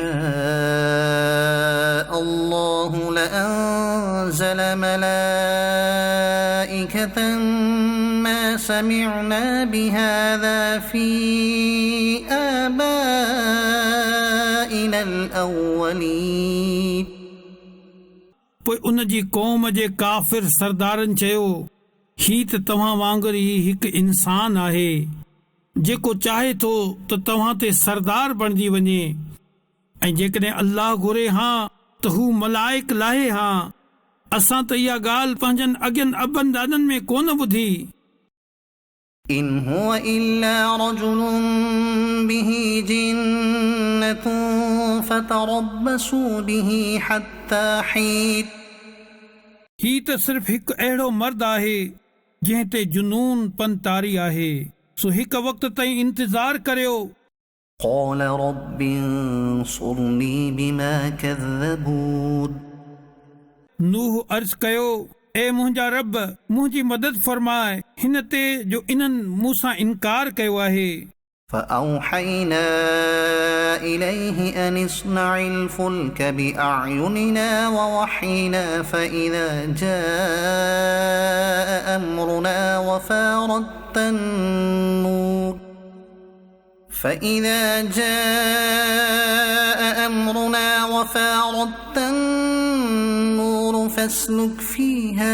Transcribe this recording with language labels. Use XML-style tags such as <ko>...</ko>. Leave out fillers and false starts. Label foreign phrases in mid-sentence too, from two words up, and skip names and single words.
<ar>شاء الله لأنزل ملائكة ما سمعنا بهذا في آبائنا الأولين।</ar> <sd>पोइ उन जी क़ौम जे काफ़िर सरदारनि चयो, ही त तव्हां वांगुरु ई हिकु इंसान आहे जेको चाहे थो त तव्हां ते सरदार बणिजी वञे, ऐं जेकॾहिं अल्लाह घुरे हा त हू मलाइक लाहे हा। असां त इहा ॻाल्हि पंहिंजनि अॻियनि अबनि ॾाॾनि में कोन ॿुधी।</sd> <ar>إن هو إلا رجل به جنة فتربصوا به حتى حين।</ar> <sd>ही त सिर्फ़ हिकु अहिड़ो मर्द आहे जंहिं ते जुनून पंतारी आहे, सो हिकु वक़्त ताईं इंतज़ार करियो।</sd> <ar>قال رب انصرني بما كذبون।</ar> <sd>नूह अर्ज़ कयो, ए मुंहिंजा रब, मुंहिंजी मदद फरमाए हिन ते जो इन्हनि मूं सां इनकार कयो आहे।</sd> <ar>فأوحينا إليه أن اصنع الفلك بأعيننا ووحينا فإذا جاء أمرنا وفارت النور فاسلك فيها</ar>